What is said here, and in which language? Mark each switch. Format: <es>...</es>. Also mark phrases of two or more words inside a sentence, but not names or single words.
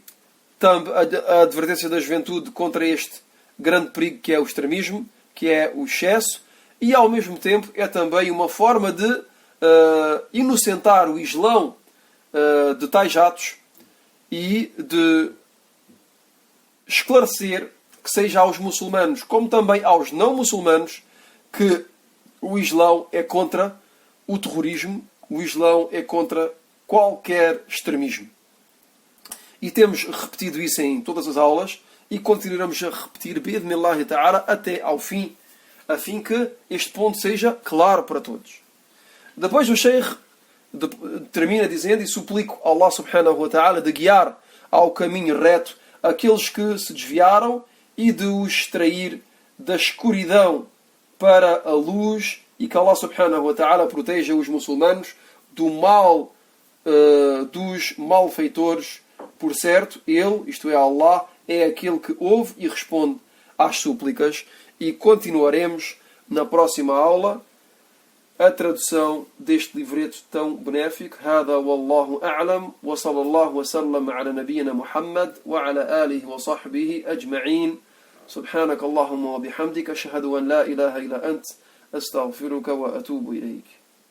<pt>a advertência da juventude contra este grande perigo que é o extremismo, que é o excesso, e ao mesmo tempo é também uma forma de inocentar o Islão de tais atos e de esclarecer, que seja aos muçulmanos como também aos não muçulmanos, que o Islão é contra o terrorismo, o Islão é contra qualquer extremismo. E temos repetido isso em todas as aulas e continuaremos a repetir</pt> <ar>بإذن الله تعالى</ar> <pt>até ao fim, a fim que este ponto seja claro para todos. Depois o Sheikh termina dizendo: e suplico a Allah</pt> <ar>سبحانه و تعالى</ar> <pt>de guiar ao caminho reto aqueles que se desviaram e de os extrair da escuridão para a luz, e que Allah</pt> <ar>سبحانه و تعالى</ar> <pt>proteja os muçulmanos do mal dos malfeitores. Por certo, Ele, isto é Allah, é aquele que ouve e responde às súplicas. E continuaremos na próxima aula a tradução deste livreto tão benéfico.</pt> <ar>هذا والله أعلم و صلى الله و سلم على نبينا محمد و على آله و صحبه أجمعين. سبحانك اللهم و بحمدك أشهد أن لا إله إلا أنت أستغفرك و أتوب إليك.</ar>